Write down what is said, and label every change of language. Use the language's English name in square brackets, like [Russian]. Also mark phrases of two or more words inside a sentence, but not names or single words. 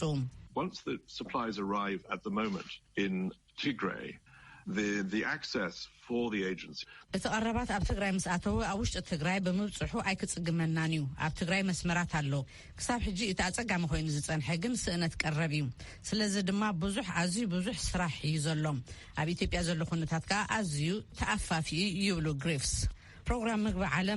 [English] Once the supplies arrive at the moment in Tigray the access for the agency [Tigrinya] እተቀረባት ኣብ ትግራይ መስኣተው ኣብ ውሽጢ ትግራይ ብምብጽሑ ኣይክጽግመናን እዩ ኣብ ትግራይ መስመራት ኣሎ ክሳብ ሕጂ እቲ ኣጸጋሚ ኮይኑ ዝጸንሐ ግን ስእነት ቀረብ እዩ ስለዚ ድማ ኣዝዩ ብዙሕ ስራሕ እዩ ዘሎ ኣብ ኢትዮጵያ ዘሎ ኩነታት ከዓ ኣዝዩ ተኣፋፊ ይብሉ ግሪፍስ ፕሮግራም ምግቢ ዓለም